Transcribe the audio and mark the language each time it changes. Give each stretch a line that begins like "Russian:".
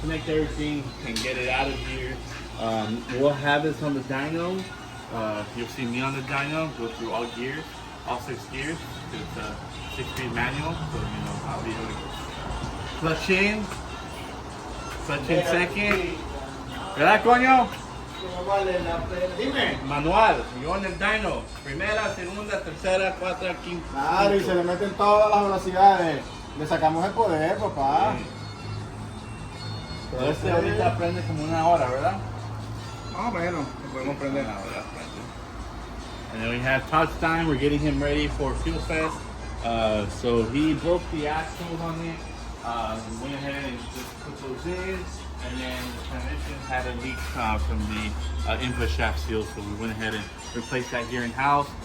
English: Connect everything and get it out of here. We'll have this on the dyno. You'll see me on the dyno, go through all gears, all 6 gears. It's a 6-speed manual, so you know I'll be able to clutch in second.
Spanish: ¿Verdad, coño? Manual, yo en el dyno, primera, segunda, tercera, cuarta, quinta. Claro, y se le meten todas las velocidades. Le sacamos el poder, papá. Pero este ahorita prende como 1 hora, ¿verdad? Más o menos, podemos prender.
English: And then we have Todd's time. We're getting him ready for Fuel Fest. So he broke the axles on it. We went ahead and just put those in. And then the transmission had a leak from the input shaft seal, so we went ahead and replaced that here in house.